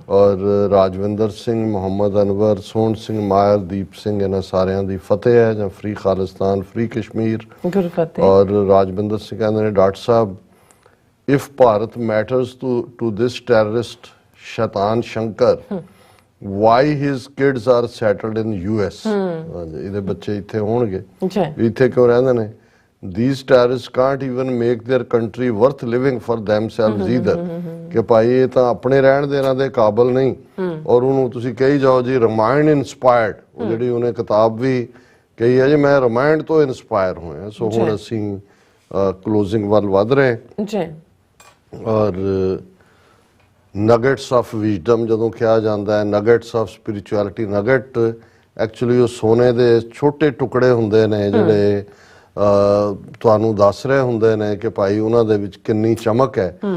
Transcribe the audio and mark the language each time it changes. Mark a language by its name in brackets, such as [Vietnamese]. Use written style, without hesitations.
[Punjabi] ਔਰ ਰਾਜਵਿੰਦਰ ਸਿੰਘ, ਮੁਹੰਮਦ ਅਨਵਰ, ਸੋਹਣ ਸਿੰਘ ਮਾਇਰ, ਦੀਪ ਸਿੰਘ, ਇਹਨਾਂ ਸਾਰਿਆਂ ਦੀ ਫਤਿਹ ਹੈ ਜਾਂ ਫ੍ਰੀ ਖਾਲਿਸਤਾਨ, ਫ੍ਰੀ ਕਸ਼ਮੀਰ। ਗੁਰਫਤਿਹ। ਔਰ ਰਾਜਵਿੰਦਰ ਸਿੰਘ ਕਹਿੰਦੇ ਨੇ doctor Sahib [English] If Bharat matters to this terrorist ਸ਼ੈਤਾਨ Shankar why his kids are settled in US। [Punjabi] ਇਹਦੇ ਬੱਚੇ ਇੱਥੇ ਹੋਣਗੇ, ਇੱਥੇ ਕਿਉਂ ਰਹਿੰਦੇ ਨੇ? [English] These terrorists can't even make their country worth living for themselves either। [Punjabi] ਕਿ ਭਾਈ ਇਹ ਤਾਂ ਆਪਣੇ ਰਹਿਣ ਦੇ ਇਹਨਾਂ ਦੇ ਕਾਬਲ ਨਹੀਂ। ਔਰ ਉਹਨੂੰ ਤੁਸੀਂ ਕਹੀ ਜਾਓ ਜੀ ਰਮਾਇਣ ਇਨਸਪਾਇਰਡ, ਉਹ ਜਿਹੜੀ ਉਹਨੇ ਕਿਤਾਬ ਵੀ ਕਹੀ ਹੈ ਜੀ ਮੈਂ ਰਮਾਇਣ ਤੋਂ ਇਨਸਪਾਇਰ ਹੋਇਆ। ਸੋ ਹੁਣ ਅਸੀਂ ਕਲੋਜ਼ਿੰਗ ਵੱਲ ਵੱਧ ਰਹੇ ਜੀ ਔਰ [English] nuggets of wisdom [Punjabi] ਜਦੋਂ ਕਿਹਾ ਜਾਂਦਾ ਹੈ, [English] nuggets of spirituality, [Punjabi] ਨਗੇਟ ਐਕਚੁਅਲੀ ਉਹ ਸੋਨੇ ਦੇ ਛੋਟੇ ਟੁਕੜੇ ਹੁੰਦੇ ਨੇ ਜਿਹੜੇ ਤੁਹਾਨੂੰ ਦੱਸ ਰਹੇ ਹੁੰਦੇ ਨੇ ਕਿ ਭਾਈ ਉਹਨਾਂ ਦੇ ਵਿੱਚ ਕਿੰਨੀ ਚਮਕ ਹੈ।